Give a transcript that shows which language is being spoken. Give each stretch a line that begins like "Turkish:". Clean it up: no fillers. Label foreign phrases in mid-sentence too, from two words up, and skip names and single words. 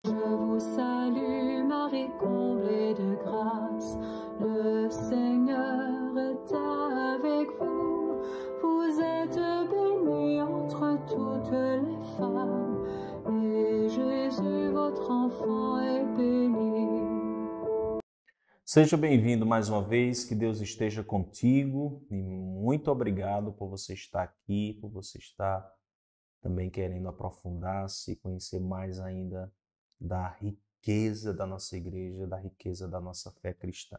French: Je vous salue, Marie, comblée de grâce. Le Seigneur est avec vous. Vous êtes bénie entre toutes les femmes, et Jésus, votre enfant, est béni.
Portuguese: Seja bem-vindo mais uma vez, que Deus esteja contigo e muito obrigado por você estar aqui, por você estar também querendo aprofundar-se e conhecer mais ainda da riqueza da nossa igreja, da riqueza da nossa fé cristã.